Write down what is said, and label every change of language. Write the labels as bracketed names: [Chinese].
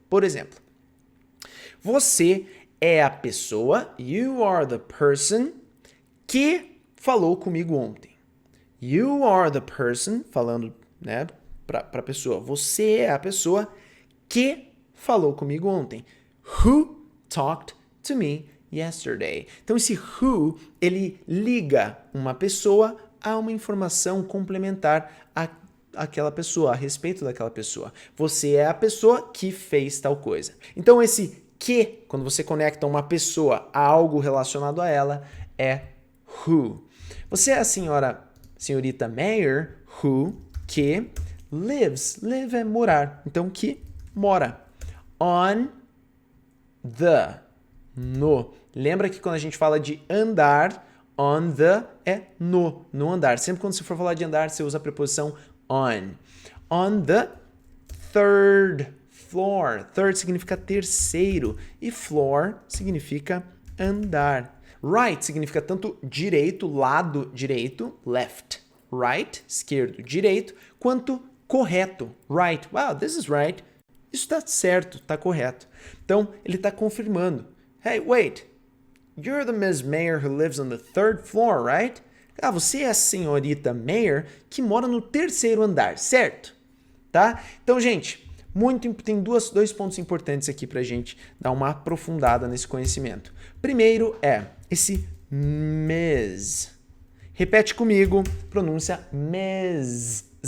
[Portuguese] Por exemplo, você é a pessoa, [English] you are the person, [Portuguese] que falou comigo ontem. [English] You are the person, [Portuguese] falando, né, para a pessoa. Você é a pessoa que falou comigo ontem. [English] Who talked to me yesterday. [Portuguese] Então, esse who, ele liga uma pessoa a uma informação complementar àquela pessoa, a respeito daquela pessoa. Você é a pessoa que fez tal coisa. Então, esse que, quando você conecta uma pessoa a algo relacionado a ela, é who. Você é a senhorita Mayor, who, que lives. Live é morar. Então, que mora. On the, no. Lembra que quando a gente fala de andar, on the é no andar. Sempre quando você for falar de andar, você usa a preposição on. [English] On the 3rd floor. [Portuguese] Third significa terceiro e floor significa andar. Right significa tanto direito, lado direito, left. [English] Right, [Portuguese] esquerdo, direito, quanto correto, [English] right. Wow, this is right. [Portuguese] Isso está certo, está correto. Então, ele está confirmando. [English] Hey, wait. You're the Miss Mayor who lives on the 3rd floor, right? [Portuguese] Ah, você é a senhorita Mayor que mora no 3º andar, certo? Tá? Então, gente, tem dois pontos importantes aqui pra gente dar uma aprofundada nesse conhecimento. Primeiro é esse Miss. Repete comigo, pronúncia Miss.